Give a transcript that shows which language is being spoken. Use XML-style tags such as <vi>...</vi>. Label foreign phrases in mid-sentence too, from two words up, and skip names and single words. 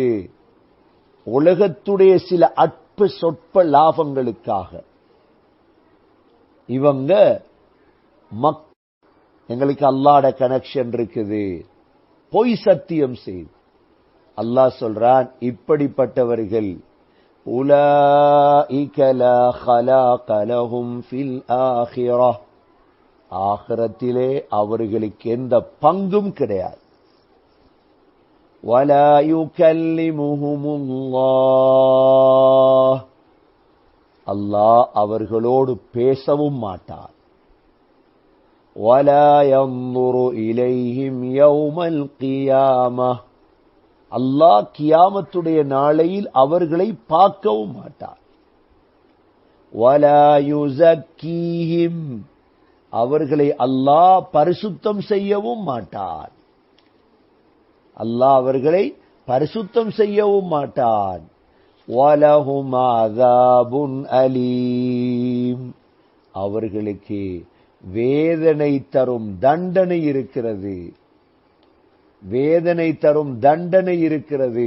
<ta>உலகத்துடைய சில அற்ப சொற்ப லாபங்களுக்காக இவங்க எங்களுக்கு அல்லாஹ்வோட கனெக்ஷன் இருக்குது, பொய் சத்தியம் செய்து. அல்லாஹ் சொல்றான், இப்படிப்பட்டவர்கள்</ta> <ar>أولئك لا خلاق لهم في الآخرة,</ar> <ta>ஆகிரத்திலே அவர்களுக்கு எந்த பங்கும் கிடையாது.</ta> <ar>ولا يكلمهم الله,</ar> <ta>அல்லாஹ் அவர்களோடு பேசவும் மாட்டார்.</ta> <ar>ولا ينظر إليهم يوم القيامة,</ar> <ta>அல்லாஹ் கியாமத்துடைய நாளையில் அவர்களை பார்க்கவும் மாட்டார்.</ta> <ar>ولا يزكيهم,</ar> <ta>அவர்களை அல்லாஹ் பரிசுத்தம் செய்யவும் மாட்டார். அல்லாஹ் அவர்களை பரிசுத்தம் செய்யவும் மாட்டான்.</ta> <ar>ولهم عذاب أليم,</ar> <ta>அவர்களுக்கு வேதனை தரும் தண்டனை இருக்கிறது, வேதனை தரும் தண்டனை இருக்கிறது.</ta>